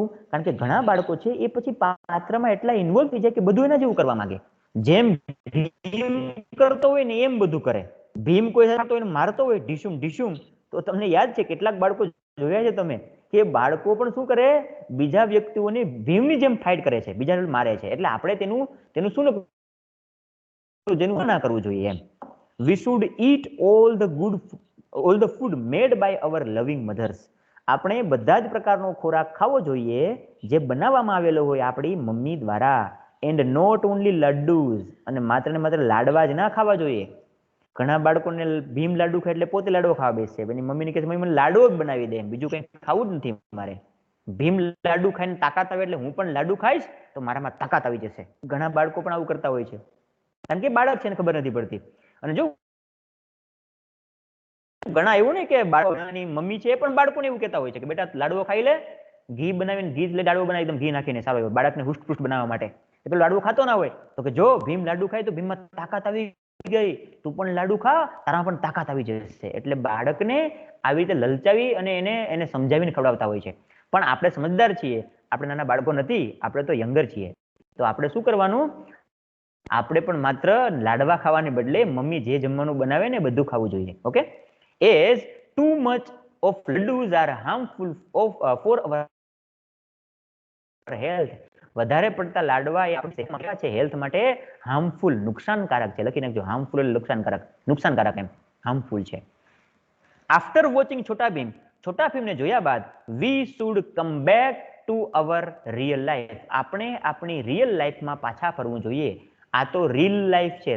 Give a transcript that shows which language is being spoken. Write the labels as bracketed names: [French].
[Gujarati] કારણ કે ઘણા બાળકો છે એ પછી પાત્રમાં એટલા ઇન્વોલ્વ થઈ જાય કે બધું એના જેવું કરવા માંગે, જેમ ભીમ કરતો હોય ને એમ બધું કરે. ભીમ કોઈ સાથે મારતો હોય ઢીશુમ ઢીશુમ, તો તમને યાદ છે કેટલાક બાળકો જોયા છે તમે કે બાળકો પણ શું કરે, બીજા વ્યક્તિઓને ભીમની જેમ ફાઇટ કરે છે, બીજાને મારે છે. એટલે આપણે તેનું શું જેનું ના કરવું જોઈએ એમ. [English] We should eat all the food made by our loving mothers. [Gujarati] આપણે બધા જ પ્રકારનો ખોરાક ખાવો જોઈએ જે બનાવવામાં આવેલો હોય આપણી મમ્મી દ્વારા. [English] and not only laddoos, [Gujarati] અને માત્ર ને માત્ર લાડવા જ ના ખાવા જોઈએ. ઘણા બાળકોને ભીમ લાડુ ખાય એટલે પોતે લાડવો ખાવા બેસશે, એની મમ્મીને કહે છે મમ્મી મને લાડવો જ બનાવી દે, બીજું કંઈ ખાવું જ નથી મારે. ભીમ લાડુ ખાઈને તાકાત આવે એટલે હું પણ લાડુ ખાઈશ તો મારામાં તાકાત આવી જશે. ઘણા બાળકો પણ આવું કરતા હોય છે, કારણ કે બાળક છે ને ખબર નથી પડતી. અને જો ઘણા એવું નહીં કે બાળકોની મમ્મી છે એ પણ બાળકોને એવું કહેતા હોય છે કે બેટા લાડવો ખાઈ લે, ઘી બનાવીને ઘી લે લાડવો બનાવી, એકદમ ઘી નાખીને સારો એવો બાળકને હુષ્ટ બનાવવા માટે. પેલો લાડવો ખાતો ના હોય તો કે જો ભીમ લાડુ ખાય તો ભીમમાં તાકાત આવી ગઈ, તું પણ લાડુ ખા, તારામાં પણ તાકાત આવી જશે. એટલે બાળકને આવી રીતે લલચાવી અને એને સમજાવીને ખવડાવતા હોય છે. પણ આપણે સમજદાર છીએ, આપણે નાના બાળકો નથી, આપણે તો યંગર છીએ. તો આપણે શું કરવાનું, આપણે પણ માત્ર લાડવા ખાવાને બદલે મમ્મી જે જમવાનું બનાવે ને બધું ખાવું જોઈએ. [English] Okay, as too much of laddus are harmful for our health. [Gujarati] વધારે પડતા લાડવા એ આપણી છે હેલ્થ માટે હાર્મફુલ, નુકસાનકારક છે. લખી નાખજો, હાર્મફુલ એટલે નુકસાનકારક એમ, હાર્મફુલ છે. [English] after watching [Gujarati] છોટા ભીમને જોયા બાદ [English] We should come back to our real life. [Gujarati] આપણે આપણી રિયલ લાઈફમાં પાછા ફરવું જોઈએ. આ તો રીલ લાઈફ છે.